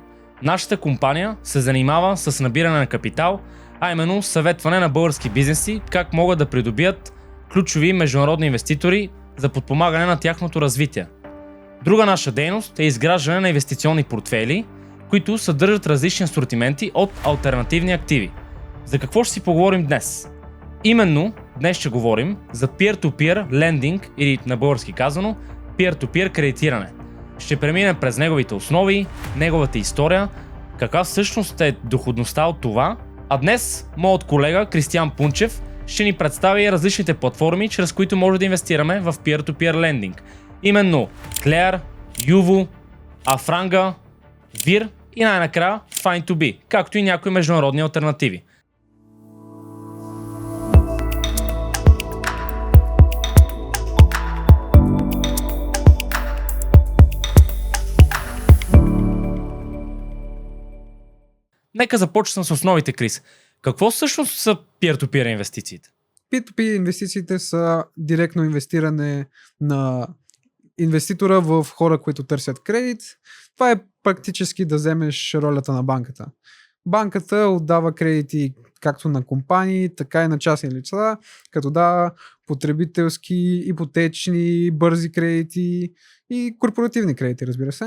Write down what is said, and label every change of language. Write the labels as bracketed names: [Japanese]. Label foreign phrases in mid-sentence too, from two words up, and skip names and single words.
[Bulgarian] Нашата компания се занимава с набиране на капитал, а именно съветване на български бизнеси как могат да придобият ключови международни инвеститори за подпомагане на тяхното развитие. Друга наша дейност е изграждане на инвестиционни портфейли, които съдържат различни асортименти от алтернативни активи. За какво ще си поговорим днес? Именно днес ще говорим за [English] peer-to-peer lending [Bulgarian] или на български казано peer-to-peer кредитиране. Ще преминем през неговите основи, неговата история, каква всъщност е доходността от това, а днес моят колега Кристиан Пунчев ще ни представи различните платформи, чрез които може да инвестираме в [English] peer-to-peer lending. [Bulgarian] Именно Claire, Yuvo, Afranga, Vir и най-накрая Find2be, както и някои международни алтернативи. Нека започнем с основите, Крис. Какво всъщност са peer-to-peer инвестициите? P2P инвестициите са директно инвестиране на инвеститора в хора, които търсят кредит. Това е практически да вземеш ролята на банката. Банката отдава кредити както на компании, така и на частни лица, като дава потребителски, ипотечни, бързи кредити и корпоративни кредити, разбира се.